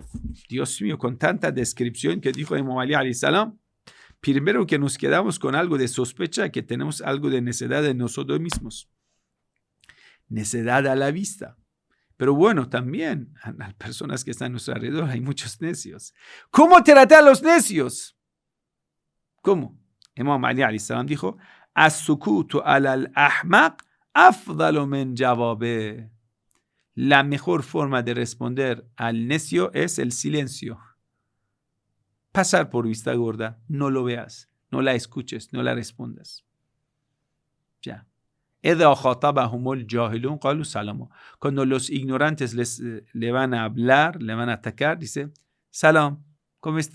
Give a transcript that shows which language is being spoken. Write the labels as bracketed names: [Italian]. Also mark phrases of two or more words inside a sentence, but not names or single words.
[Spanish] Dios mío, con tanta descripción que dijo Imam Ali [Arabic] عليه السلام, [Spanish] primero que nos quedamos con algo de sospecha, que tenemos algo de necedad en nosotros mismos. Necedad a la vista. Pero bueno, también a las personas que están a nuestro alrededor hay muchos necios. ¿Cómo tratar a los necios? ¿Cómo? [Arabic] الإمام علي عليه السلام dijo السكوت على الأحمق أفضل من جوابه. [Spanish] La mejor forma de responder al necio es el silencio. Pasar por vista gorda, no lo veas, no la escuches, no la respondas. Ya. Cuando los ignorantes le van a hablar, le van a atacar, dice: Salam, ¿cómo está?